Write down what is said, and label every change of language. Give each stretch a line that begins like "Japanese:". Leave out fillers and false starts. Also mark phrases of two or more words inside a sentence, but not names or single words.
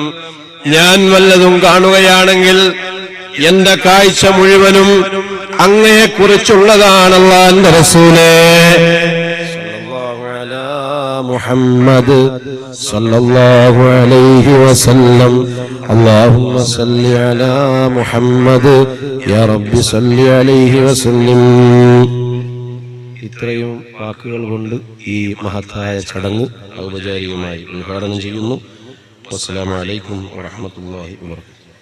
Malayalam: ഞാൻ വല്ലതും കാണുകയാണെങ്കിൽ എന്റെ കാഴ്ച മുഴുവനും അങ്ങയെക്കുറിച്ചുള്ളതാണ്. അല്ലാഹുവിന്റെ റസൂലേ
Arabic: صلى الله على محمد صلى الله عليه وسلم. اللهم صل على محمد يا رب صل عليه وسلم.
Malayalam: ഇത്രയും വാക്കുകൾ കൊണ്ട് ഈ മഹത്തായ ചടങ്ങ് ഔപചാരികമായി ഉദ്ഘാടനം ചെയ്യുന്നു.
Arabic: السلام عليكم ورحمة الله وبركاته.